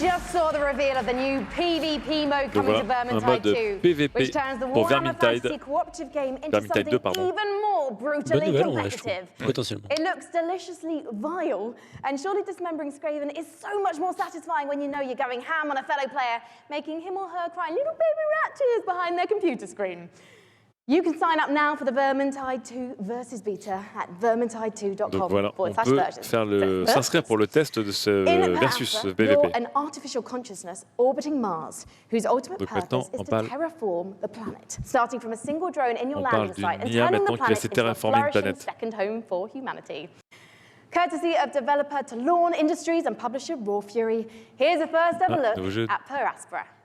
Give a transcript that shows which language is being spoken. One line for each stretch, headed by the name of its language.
English: saw the reveal of the new PvP mode coming to Vermintide 2, which turns the Warhammer Fantasy cooperative game into something even more brutally competitive. It looks deliciously vile, and surely dismembering Skaven is so much more satisfying when you know you're going ham on a fellow player, making him or her cry little baby rat tears behind their computer screen. You can sign up now for the Vermintide 2 versus beta at vermintide2.com.
French: Donc voilà, on peut s'inscrire pour le test de ce versus PvP.
English: An artificial consciousness orbiting Mars, whose ultimate purpose is to terraform the planet, starting from a single drone in your landing site and turning the planet into a flourishing second home for humanity. Courtesy of developer Talon Industries and publisher Raw Fury, here's a first ever look at Per Aspera.